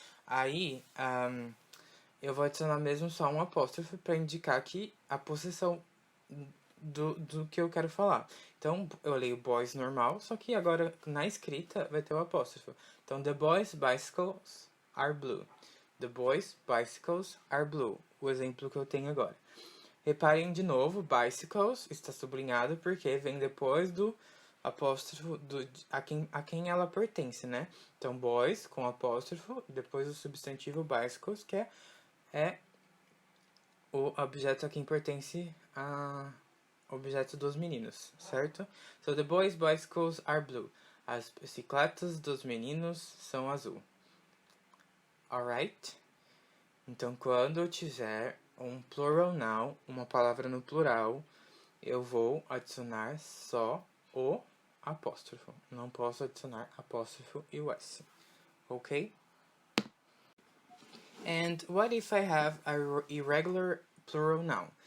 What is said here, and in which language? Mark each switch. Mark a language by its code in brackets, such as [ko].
[pt] Aí, eu vou adicionar mesmo só um apóstrofo para indicar aqui a possessão do que eu quero falar. Então, eu leio boys normal, só que agora na escrita vai ter o apóstrofo. Então, the boys' bicycles [en] are blue. The boys' bicycles are blue. [pt] O exemplo que eu tenho agora. Reparem de novo, bicycles está sublinhado porque vem depois do apóstrofo a quem ela pertence, né? Então, boys com apóstrofo e depois o substantivo bicycles, que é o objeto a quem pertence a objeto dos meninos, certo? [en] So, the boys' bicycles are blue. [pt] As bicicletas dos meninos são azul. Alright? Então, quando eu tiver um plural noun, uma palavra no plural, eu vou adicionar só o apóstrofo. Não posso adicionar apóstrofo e o S. Ok? [en] And what if I have a irregular plural noun?